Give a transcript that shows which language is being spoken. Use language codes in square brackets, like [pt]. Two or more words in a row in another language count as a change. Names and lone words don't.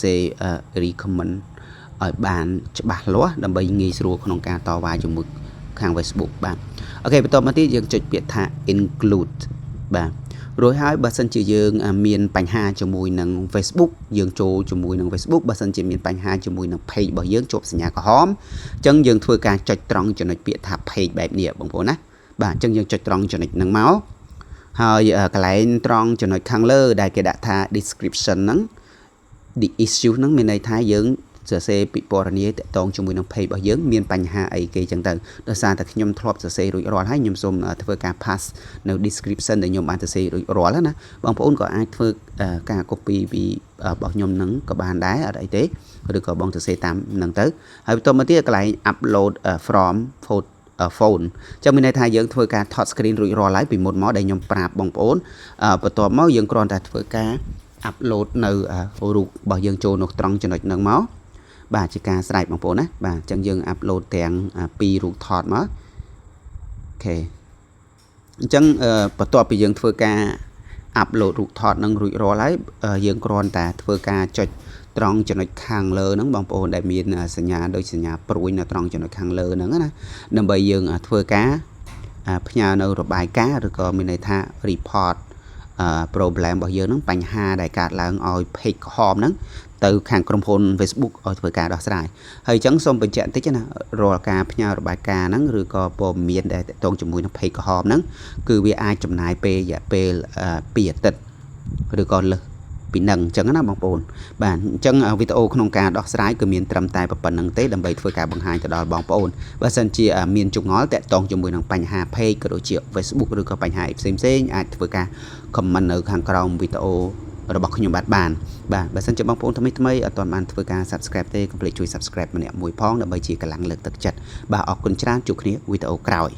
[km] សេ recommend ឲ្យបានច្បាស់លាស់ដើម្បីងាយស្រួលក្នុងការតវ៉ាជាមួយខាង Facebook បាទអូខេបន្ទាប់មកទៀតយើងចុចពាក្យថា include បាទរួចហើយបើសិនជាយើងមានបញ្ហាជាមួយនឹង Facebook យើងចូលជាមួយនឹង Facebook បើសិនជាមានបញ្ហាជាមួយនឹង page របស់យើងជាប់សញ្ញាក្រហមអញ្ចឹងយើងធ្វើការចុចត្រង់ចំណុចពាក្យថា page បែបនេះបងប្អូនណាបាទអញ្ចឹងយើងចុចត្រង់ចំណុចហ្នឹងមកហើយកន្លែងត្រង់ចំណុចខាងលើដែលគេដាក់ថា description ហ្នឹង [en] the issue [km] ហ្នឹងមានន័យថាយើងសរសេរពិពណ៌នាតាក់ទងជាមួយនឹង page របស់យើងមានបញ្ហាអីគេអញ្ចឹងទៅដោយសារតែខ្ញុំធ្លាប់សរសេររួចរាល់ហើយខ្ញុំសូមធ្វើការ pass នៅ description ដែលខ្ញុំបានសរសេររួចរាល់ណាបងប្អូនក៏អាចធ្វើការ copy ពីរបស់ខ្ញុំហ្នឹងក៏បានដែរអត់អីទេឬក៏បងសរសេរតាមហ្នឹងទៅហើយបន្ទាប់មកទៀតកន្លែង [en] upload from [km] phone ចឹងមានន័យថាយើងធ្វើការថត screen រួចរាល់ហើយពីមុនមកដែលខ្ញុំប្រាប់បងប្អូនបន្ទាប់មកយើងគ្រាន់តែធ្វើការ upload នៅ រូបរបស់យើងចូលនៅត្រង់ចំណុចហ្នឹងមកបាទជាការស្រេចបងប្អូនណាបាទអញ្ចឹងយើង upload ទាំង2រូបថតមកអូខេអញ្ចឹងបន្ទាប់ពីយើងធ្វើការ upload រូបថតនឹងរួចរាល់ហើយយើងគ្រាន់តែធ្វើការចុចត្រង់ចំណុចខាងលើហ្នឹងបងប្អូនដែលមានសញ្ញាដូចសញ្ញាព្រួយនៅត្រង់ចំណុចខាងលើហ្នឹងណាដើម្បីយើងធ្វើការផ្ញើនៅរបាយការណ៍ឬក៏មានន័យថា report problem របស់យើងហ្នឹងបញ្ហាដែលកើតឡើងឲ្យ page ក្រហមហ្នឹងទៅខាងក្រុមហ៊ុន Facebook ឲ្យធ្វើការដោះស្រាយហើយអញ្ចឹងសូមបញ្ជាក់បន្តិចណារាល់ការផ្ញើរបាយ ការណ៍ហ្នឹងឬក៏ព័ត៌មានដែលតកតងជាមួយនឹង page ក្រហមហ្នឹងគឺវាអាចចំណាយពេលរយៈពេល2អាទិត្យ ឬក៏លើសពីនឹងអញ្ចឹងណាបងប្អូនបាទអញ្ចឹងវីដេអូក្នុងការដោះស្រាយគឺមានត្រឹមតែប៉ុណ្្នឹងទេដើម្បីធ្វើការបង្ហាញទៅដល់បងប្អូនបើសិនជាមានចង្អល់តាក់ទងជាមួយនឹងបញ្ហា page ក៏ដូចជា Facebook ឬក៏បញ្ហាផ្សេងៗអាចធ្វើការ comment នៅខាងក្រោមវីដេអូរបស់ខ្ញុំបាទបើសិនជាបងប្អូនថ្មីអត់ទាន់បានធ្វើការ subscribe ទេកុំភ្លេចជួយ subscribe ម្នាក់មួយផងដើម្បីជាកម្លាំងលើកទឹកចិត្តបាទអរគុណច្រើនជួបគ្នាវីដេអូក្រោយ